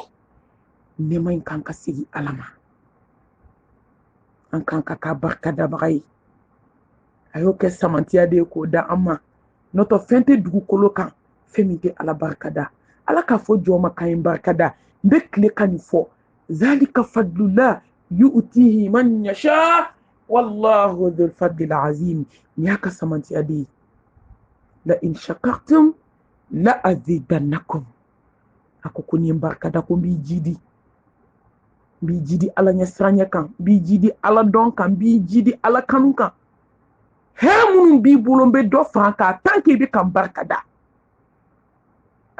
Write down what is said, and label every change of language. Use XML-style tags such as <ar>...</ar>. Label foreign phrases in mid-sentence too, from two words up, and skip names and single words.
<bm>Nɛɛma in kan ka segin Ala ma. An kan ka k'a barikadabaga ye. A y'o kɛ samantiya de ye k'o da an ma. N'o tɛ fɛn tɛ dugukolo kan fɛn min tɛ Ala barikada. Ala k'a fɔ jɔn ma k'an ye barikada. N bɛ tile ka nin fɔ.</bm> <ar>ذلك فضل الله يؤتيه من يشاء والله ذو الفضل العظيم.</ar> <bm>Nin y'a ka samantiya de ye.</bm> <ar>لئن شكرتم لأزيدنكم.</ar> <bm>A ko ni ye barikada ko n b'i jidi. N b'i jidi Ala ɲɛsiranɲɛ kan, n b'i jidi Ala dɔn kan, n b'i jidi Ala kanu kan. Hɛrɛ minnu b'i bolo n bɛ dɔ fara kan</bm> <fr>tant que</fr> <bm>i bɛ ka n barikada.</bm>